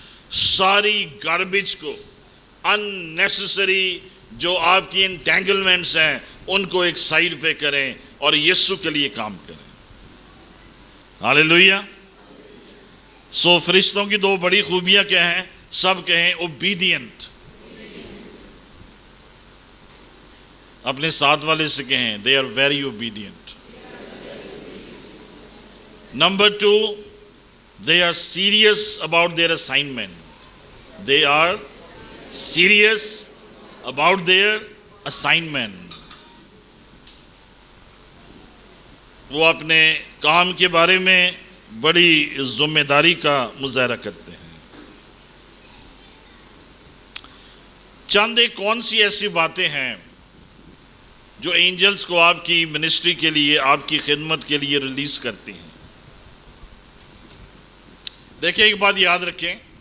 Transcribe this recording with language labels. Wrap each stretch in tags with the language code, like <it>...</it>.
<ur>ساری گاربیج کو, اننیسیسری جو آپ کی انٹینگلمنٹس ہیں, ان کو ایک سائڈ پہ کریں اور یسوع کے لیے کام کریں. ہاللیلویہ. سو فرشتوں کی 2 بڑی خوبیاں کیا ہیں؟ سب کہیں اوبیڈینٹ. اپنے ساتھ والے سے کہیں</ur> <en>they are very obedient. Number 2, they are serious about their assignment. They are serious about their assignment.</en> <ur>وہ اپنے کام کے بارے میں بڑی ذمہ داری کا مظاہرہ کرتے ہیں۔ چند ایک کون سی ایسی باتیں ہیں جو اینجلز کو آپ کی منسٹری کے لیے، آپ کی خدمت کے لیے ریلیز کرتی ہیں؟ دیکھیں، ایک بات یاد رکھیں،</ur>